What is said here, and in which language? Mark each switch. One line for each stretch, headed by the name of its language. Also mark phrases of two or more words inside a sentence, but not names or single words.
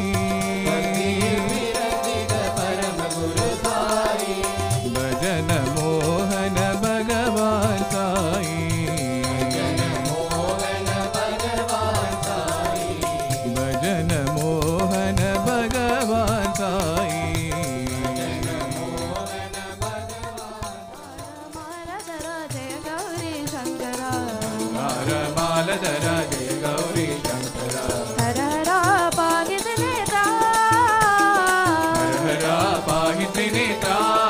Tamil: பக்தியில் பிறந்திட பரம குரு சாயி. பஜன மோகன பகவான் சாயி, ஜன மோகன பகவான் சாயி. பஜன மோகன பகவான் சாயி.
Sanskrit: मालधर जय गौरी शंकर, हर हर पाहि त्रिनेत्रा, हर हर पाहि त्रिनेत्रा।